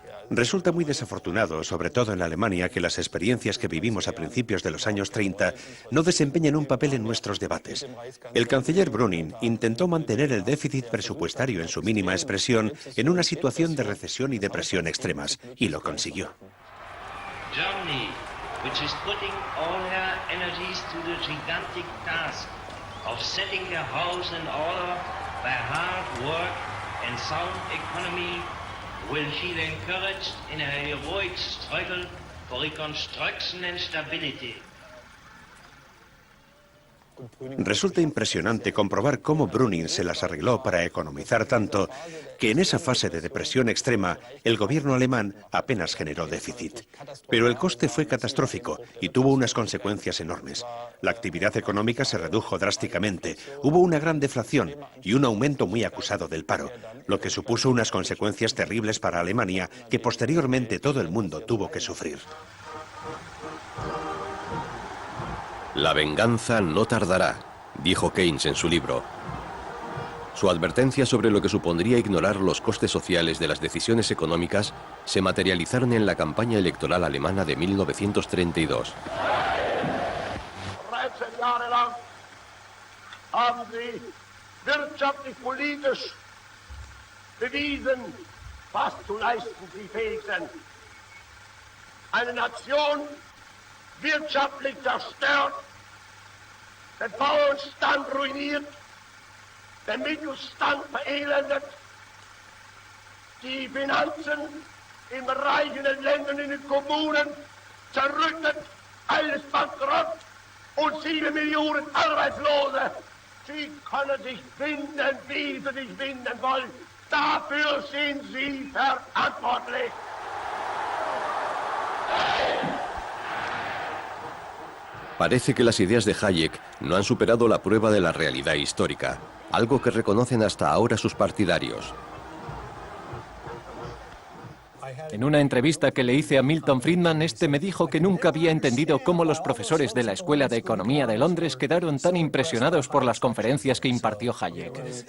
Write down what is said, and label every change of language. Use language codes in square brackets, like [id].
[es] Resulta muy desafortunado, sobre todo en Alemania, que las experiencias que vivimos a principios de los años 30 no desempeñen un papel en nuestros debates. El canciller Brüning intentó mantener el déficit presupuestario en su mínima expresión en una situación de recesión y depresión extremas, y lo consiguió. [en] Germany, which is putting all her energies to the gigantic task of setting her house in order by hard work and sound economy, will feel encouraged in her heroic struggle for reconstruction and stability. [es] Resulta impresionante comprobar cómo Brüning se las arregló para economizar tanto que en esa fase de depresión extrema el gobierno alemán apenas generó déficit. Pero el coste fue catastrófico y tuvo unas consecuencias enormes. La actividad económica se redujo drásticamente, hubo una gran deflación y un aumento muy acusado del paro, lo que supuso unas consecuencias terribles para Alemania que posteriormente todo el mundo tuvo que sufrir. La venganza no tardará, dijo Keynes en su libro. Su advertencia sobre lo que supondría ignorar los costes sociales de las decisiones económicas se materializaron en la campaña electoral alemana de 1932. [de] 13 Jahre lang haben sie wirtschaftlich-politisch bewiesen, was zu leisten sie fähig sind. Eine Nation wirtschaftlich zerstört, den Bauernstand ruiniert, den Mittelstand verelendet, die Finanzen in reichen Ländern, in den Kommunen zerrüttet, alles bankrott, und 7 Millionen Arbeitslose. Sie können sich finden, wie Sie sich finden wollen. Dafür sind Sie verantwortlich. [es] Parece que las ideas de Hayek no han superado la prueba de la realidad histórica, algo que reconocen hasta ahora sus partidarios. En una entrevista que le hice a Milton Friedman, este me dijo que nunca había entendido cómo los profesores de la Escuela de Economía de Londres quedaron tan impresionados por las conferencias que impartió Hayek.